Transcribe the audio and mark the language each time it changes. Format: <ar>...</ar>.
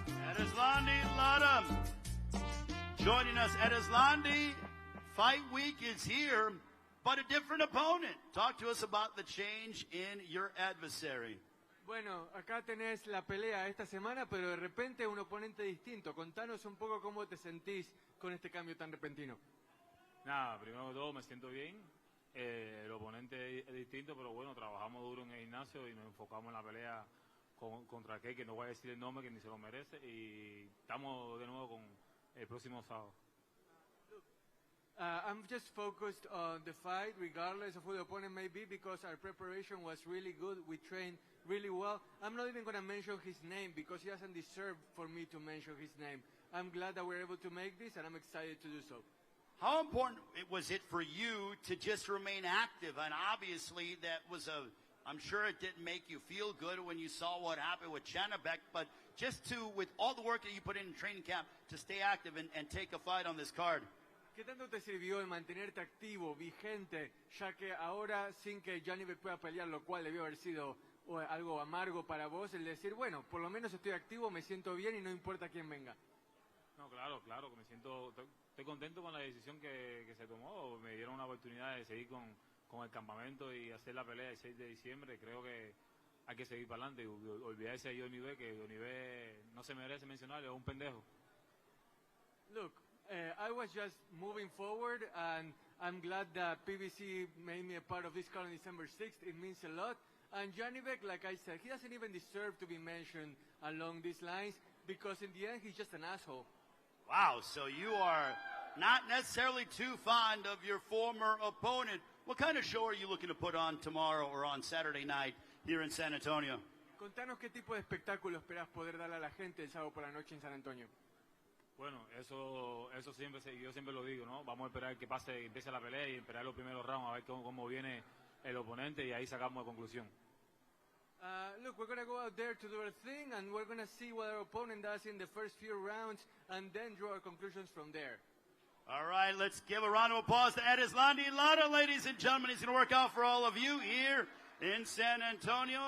<en>Erislandy Lara joining us. Erislandy, Fight Week is here, but a different opponent. Talk to us about the change in your adversary.</en> <es>Bueno, acá tenés la pelea esta semana, pero de repente un oponente distinto. Contanos un poco cómo te sentís con este cambio tan repentino. Nada, primero que todo me siento bien. El oponente es distinto, pero bueno, trabajamos duro en el gimnasio y nos enfocamos en la pelea contra aquel que no voy a decir el nombre, que ni se lo merece, y estamos de nuevo con el próximo sábado.</es> <en>I'm just focused on the fight, regardless of who the opponent may be, because our preparation was really good. We trained really well. I'm not even going to mention his name because he doesn't deserve for me to mention his name. I'm glad that we're able to make this, and I'm excited to do so. How important was it for you to just remain active? And obviously that was I'm sure it didn't make you feel good when you saw what happened with Chanabek, but just with all the work that you put in training camp, to stay active and take a fight on this card.</en> <es>¿Qué tanto te sirvió el mantenerte activo, vigente, ya que ahora sin que Janibek pueda pelear, lo cual debió haber sido algo amargo para vos, el decir, bueno, por lo menos estoy activo, me siento bien y no importa quién venga? No, claro, que me siento, estoy contento con la decisión que se tomó. Me dieron una oportunidad de seguir con el campamento y hacer la pelea el 6 de diciembre. Creo que hay que seguir para adelante y olvidarse de Johnny, que Johnny no se merece mencionarle, es un pendejo.</es> <en>Look, I was just moving forward, and I'm glad that PBC made me a part of this card on December 6th. It means a lot. And Janibek, like I said, he doesn't even deserve to be mentioned along these lines, because in the end, he's just an asshole. Wow, so you are not necessarily too fond of your former opponent. What kind of show are you looking to put on tomorrow or on Saturday night here in San Antonio?</en> <es>Contanos qué tipo de espectáculo esperás poder darle a la gente el sábado por la noche en San Antonio. Bueno, eso siempre, yo siempre lo digo, ¿no? Vamos a esperar que empiece la pelea y esperar los primeros rounds, a ver cómo viene el oponente y ahí sacamos la conclusión.</es> <en>Look, we're going to go out there to do our thing, and we're going to see what our opponent does in the first few rounds, and then draw our conclusions from there. All right, let's give a round of applause to Erislandy Lara, ladies and gentlemen. He's going to work out for all of you here in San Antonio.</en>